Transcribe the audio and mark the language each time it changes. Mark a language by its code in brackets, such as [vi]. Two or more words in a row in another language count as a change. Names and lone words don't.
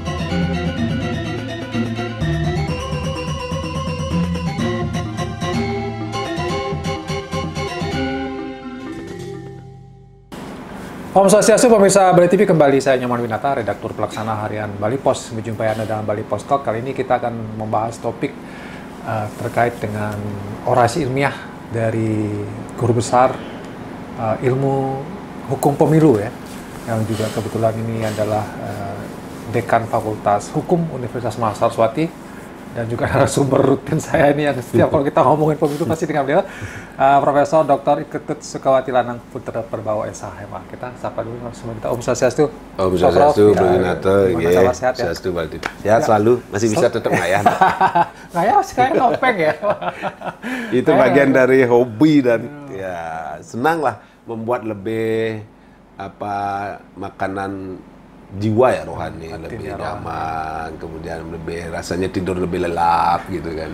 [id] Om Swastiastu, pemirsa Bali TV, kembali saya Nyoman Winata, redaktur pelaksana harian Bali Pos. Menjumpai Anda dalam Bali Pos Talk. Kali ini kita akan membahas topik terkait dengan orasi ilmiah dari guru besar ilmu hukum pemilu ya, yang juga kebetulan ini adalah Dekan Fakultas Hukum Universitas Mahasiswati dan juga narasumber rutin saya ini yang setiap kalau kita ngomongin pemilu pasti dengan beliau, Profesor Dr. Iketut Sukawati Lanang Putra Perbawa SHMA. Kita sapa dulu langsung kita Om Swastiastu. Om Swastiastu, Bro Winata, sehat ya? Swastiastu, Bali. Sehat selalu, masih bisa tetap ngayah. Ngayah masih kayak nopeng ya. Itu bagian dari hobi dan ya senang lah membuat lebih makanan jiwa ya, rohani, lebih nyaman, kemudian lebih rasanya tidur lebih lelap gitu kan.